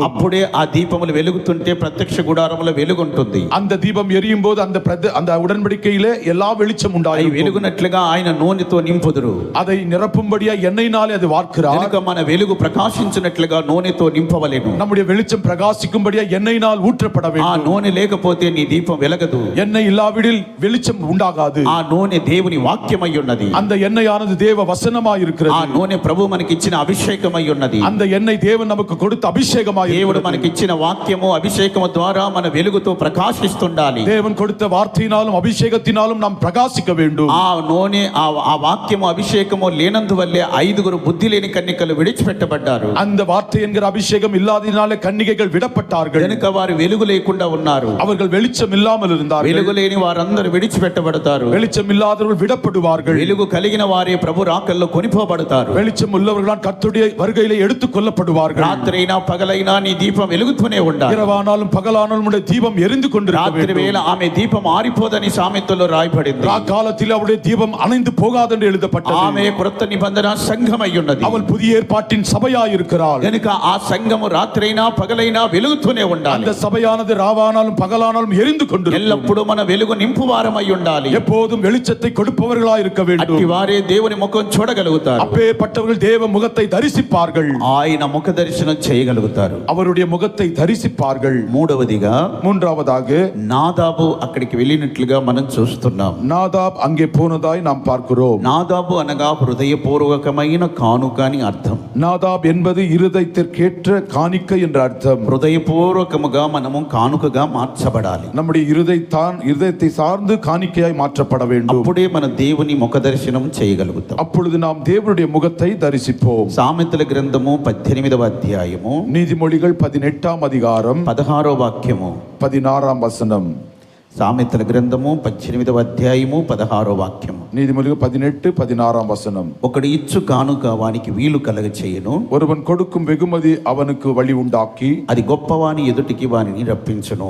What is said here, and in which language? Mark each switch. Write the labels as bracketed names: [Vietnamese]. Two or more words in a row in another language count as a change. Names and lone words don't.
[Telugu] అప్పుడే ఆ దీపములు వెలుగుతుంటే ప్రత్యక్ష గుడారములో వెలుగుంటుంది. [Tamil] அந்த தீபம் எரியும் போது அந்த உடன்படிக்கையிலே எல்லா வெளிச்சம் [Telugu] అవి [Tamil] உண்டாయి. [Telugu] వెలుగునట్లుగా ఆయన నూనెతో నింపుదురు. [Tamil] அதை நிரப்பும்படியா எண்ணெயினாலே அது வார்க்கிறார். [Telugu] కనుక మన వెలుగు ప్రకాశించినట్లుగా నూనెతో నింపవలెను. [Tamil] நம்முடைய வெளிச்சம் பிரகாசிக்கும்படியா எண்ணெயினால் ஊற்றப்பட [Telugu] ఆ [Tamil] வேண்டும். [Telugu] నూనె లేకపోతే నీ దీపం వెలగదు. [Tamil] எண்ணெய் இல்லாவிடில் வெளிச்சம் உண்டாகாது. [Telugu] ఆ నూనె దేవుని వాక్యమై ఉన్నది. [Tamil] அந்த ఎన్నెయాனது தேவ வசனமாய் [Telugu] ఆ [Tamil] இருக்கிறது. [Telugu] నూనె ప్రభు మనకిచ్చిన అభిషేకమై ఉన్నది. [Tamil] அந்த எண்ணெய் தேவன் நமக்கு கொடுத்த அபிஷேகமாய் [Telugu] దేవుడు [Tamil] இருக்கிறது. [Telugu] మనకిచ్చిన వాక్యము అభిషేకము ద్వారా మన వెలుగుతో ప్రకాశిస్తుండాలి. [Tamil] தேவன் கொடுத்த வார்த்தையினாலும் அபிஷேகத்தினாலும் நாம் பிரகாசிக்க வேண்டும். [Telugu] ఆ నూనె ఆ వాక్యము అభిషేకము లేనందువల్లే 5 బుద్ధి లేని కన్యకలు విడిచిపెట్టబడ్డారు. [Tamil] அந்த வார்த்தை என்கிற அபிஷேகம் இல்லாததினாலே கன்னிகைகள் விடப்பட்டார்கள். [Telugu] కనుక వారు వెలుగు లేకుండా ఉన్నారు. [Tamil] அவர்கள் வெளிச்சம் இல்லாமல் இருந்தார்கள். [Telugu] వెలుగు లేని వారందరూ విడిచిపెట్టబడతారు. [Tamil] வெளிச்சம் இல்லாதவர்கள் விடப்படுவார்கள். [Telugu] వెలుగు కలిగిన వారే ప్రభు రాకల్లో కొనిపోబడతారు. [Tamil] வெளிச்சம் உள்ளவர்களால் கர்த்தருடைய வருகையிலே எடுத்துக் கொள்ளப்படுவார்கள். [Telugu] రాత్రైనా పగలైనా నీ దీపం వెలుగుతూనే ఉండాలి. [Tamil] இரவானாலும் பகலானாலும் உடைய தீபம் எரிந்து கொண்டிருக்க [Telugu] రాత్రి [Tamil] வேண்டும். [Telugu] వేళ ఆమె దీపం ఆరిపోదని సామెతలో రాయబడింది. [Tamil] காலத்தில் அவருடைய தீபம் அணைந்து போகாது என்று எழுதப்பட்டது. [Telugu] ఆమె క్రొత్త నిబంధన సంఘమై ఉన్నది. [Tamil] அவள் புதிய ஏற்பாட்டின் சபையாய் இருக்கிறாள். [Telugu] కనుక ఆ సంఘము రాత్రైనా పగలైనా వెలుగుతూనే ఉండాలి. [Tamil] அந்த சபையானது ராவானாலும் பகலானாலும் எரிந்து கொண்டிருக்கும். [Telugu] ఎల్లప్పుడూ మన వెలుగు నింపువారమై ఉండాలి. [Tamil] எப்போதும் வெளிச்சத்தை கொடுப்பவர்களாய் இருக்க வேண்டும். [Telugu] అట్టి వారే దేవుని ముఖం చూడగలుగుతారు. [Tamil] அப்பேற்பட்டவர்கள் தேவ முகத்தை தரிசிப்பார்கள். [Telugu] ఆయన ముఖ దర్శనం చేయగలుగుతారు. [Tamil] அவருடைய முகத்தை தரிசிப்பார்கள். [Telugu] మూడవదిగా [Tamil] மூன்றாவதாக [Telugu] నాదాబు అక్కడికి వెళ్ళినట్లుగా మనం చూస్తున్నాం. [Tamil] நாதாப் அங்கே போனதாய் நாம் பார்க்கிறோம். [Telugu] నాదాబు అనగా హృదయపూర్వకమైన కానుక అని అర్థం. [Tamil] நாதாப் என்பது இருதயத்திற்கேற்ற காணிக்கை என்ற அர்த்தம். [Telugu] హృదయపూర్వకముగా మనము కానుకగా మార్చబడాలి. [Tamil] நம்முடைய இருதயத்தை சார்ந்து காணிக்கையாய் மாற்றப்பட வேண்டும். [Telugu] అప్పుడే మన దేవుని ముఖ దర్శనం చేయగలుగుతాం. [Tamil] அப்பொழுது நாம் தேவனுடைய முகத்தை தரிசிப்போம். [Telugu] సామెతల గ్రంథము 18వ అధ్యాయము [Tamil] நீதிமொழிகள் 18ஆம் அதிகாரம் [Telugu] 16వ వాక్యము [Tamil] 16ஆம் வசனம். [Telugu] సామెతల గ్రంథము 18వ అధ్యాయము 16వ వాక్యము. [Tamil] நீதிமொழிகள் 18 16ஆம் வசனம். [Telugu] ఒకడు ఇచ్చు కానుక వానికి వీలు కలగ చేయను. [Tamil] ஒருவன் கொடுக்கும் வெகுமதி அவனுக்கு வழி உண்டாக்கி [Telugu] అది గొప్పవాని ఎదుటికి వానిని రప్పించును.